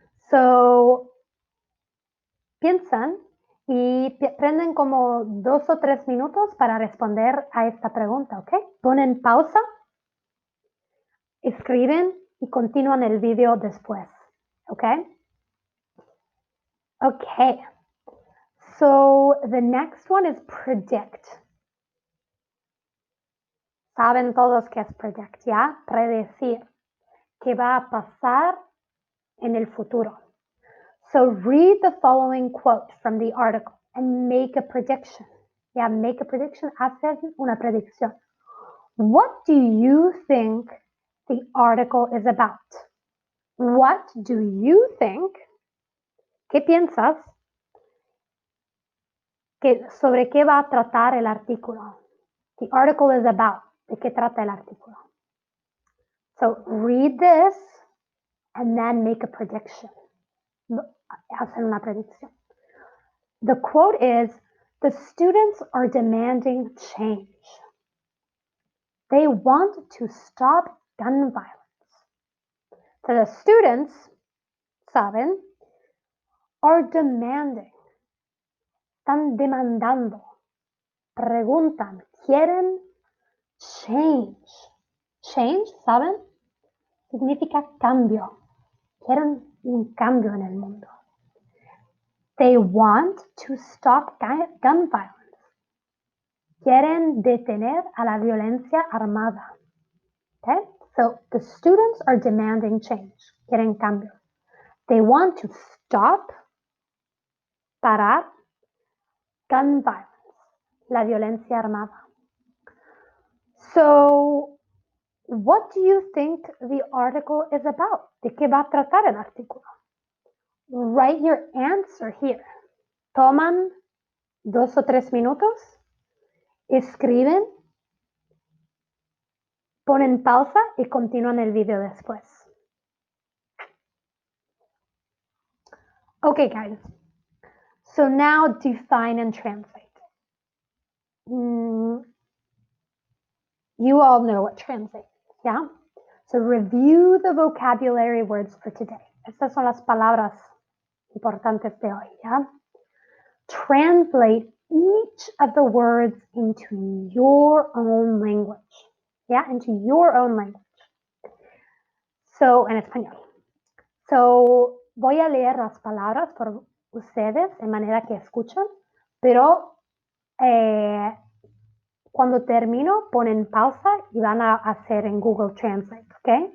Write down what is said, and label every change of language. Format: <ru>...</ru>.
<es>So, piensan y prenden como 2 o 3 minutos para responder a esta pregunta, ¿ok? Ponen pausa, escriben y continúan el video después, ¿ok?</es> <en>Okay, so the next one is predict.</en> <es>Saben todos qué es predict, ¿ya? Predecir. ¿Qué va a pasar en el futuro?</es> <en>So read the following quote from the article and make a prediction. Yeah, make a prediction.</en> <es>Hacen una predicción.</es> <en>What do you think the article is about? What do you think?</en> <es>¿Qué piensas? ¿Sobre qué va a tratar el artículo?</es> <en>The article is about.</en> <es>¿De qué trata el artículo?</es> <en>So read this and then make a prediction.</en> <es>hacen una predicción.</es> <en>The quote is, the students are demanding change. They want to stop gun violence. So the students, saben, are demanding,</en> <es>están demandando, preguntan, quieren</es> <en>change. Change, ¿saben?</en> <es>Significa cambio. Quieren un cambio en el mundo.</es> <en>They want to stop gun violence.</en> <es>Quieren detener a la violencia armada.</es> <en>Okay? So the students are demanding change.</en> <es>Quieren cambio.</es> <en>They want to stop, parar, gun violence,</en> <es>la violencia armada.</es> <en>So, what do you think the article is about?</en> <es>¿De qué va a tratar el artículo?</es> <en>Write your answer here.</en> <es>Toman 2 o 3 minutos, escriben, ponen pausa y continúan el video después.</es> <en>Okay, guys. So now define and translate. You all know what translate is, yeah? So review the vocabulary words for today.</en> <es>Estas son las palabras importantes de hoy, yeah?</es> <en>Translate each of the words into your own language, yeah? Into your own language. So,</en> <es>en español. So, voy a leer las palabras por ustedes de manera que escuchan, pero cuando termino ponen pausa y van a hacer en Google Translate, ¿ok?</es>